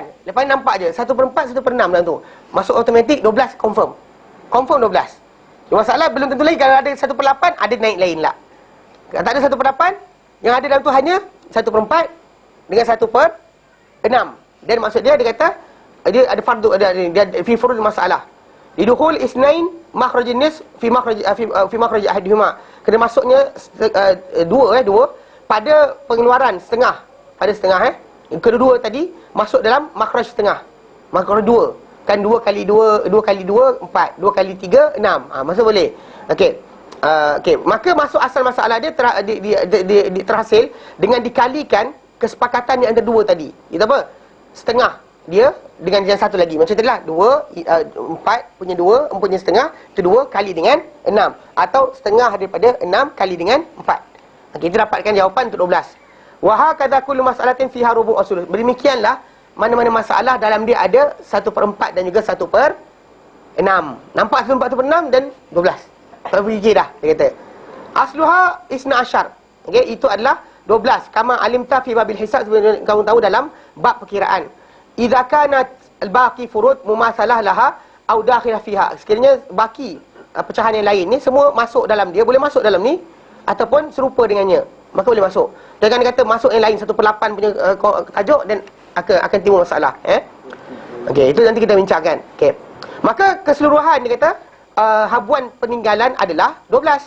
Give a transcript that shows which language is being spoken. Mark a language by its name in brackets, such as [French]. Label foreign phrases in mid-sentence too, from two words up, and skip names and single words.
[Malay] Lepas ni nampak je 1/4, 1/6 dalam tu. Masuk automatik 12 confirm. Confirm 12. Masalah belum tentu lagi, kalau ada 1/8 ada naik lain lah. Kalau tak ada 1/8, yang ada dalam tu hanya 1/4 dengan 1/6. Dan maksud dia kata dia ada fardu, dia [Arabic] في فروض [Malay] masalah. [Arabic] لدخول اثنين مخرجين نص في مخرج أحدهما. [Malay] Kena masuknya dua pada pengeluaran setengah. Pada setengah kedua-dua tadi masuk dalam makhraj setengah. Makhraj 2. Kan 2 kali 2, 2 kali 2 4, 2 kali 3 6. Masuk boleh. Okey. Okey, maka masuk asal masalah dia terhasil dengan dikalikan kesepakatan yang ada dua tadi. Itu apa? Setengah dia dengan yang satu lagi. Macam tadi lah, 4 punya 2, punya setengah, itu 2 kali dengan 6. Atau setengah daripada 6 kali dengan 4. Okey, itu dapatkan jawapan untuk 12. [Arabic] وهكذا كل مسألة فيها ربع أصول. [Malay] Demikianlah mana-mana masalah dalam dia ada 1/4 dan juga 1/6. Nampak 1/4 dan 12. Tak fikir dah, dia kata. [Arabic] أصلها اثنا عشر. [Malay] Okey, itu adalah 12. [Arabic] كما علمت في باب الحساب, [Malay] sebenarnya kamu tahu dalam bab perkiraan. [Arabic] إذا كانت الباقي فروض مماثلة لها أو داخلة فيها. [Malay] Sekiranya baki pecahan yang lain ni semua masuk dalam dia, boleh masuk dalam ni ataupun serupa dengannya, maka boleh masuk. Jangan dia kata masuk yang lain 1/8 punya tajuk dan akan timbul masalah. Okey, itu nanti kita bincangkan. Okey. Maka keseluruhan dia kata habuan peninggalan adalah 12.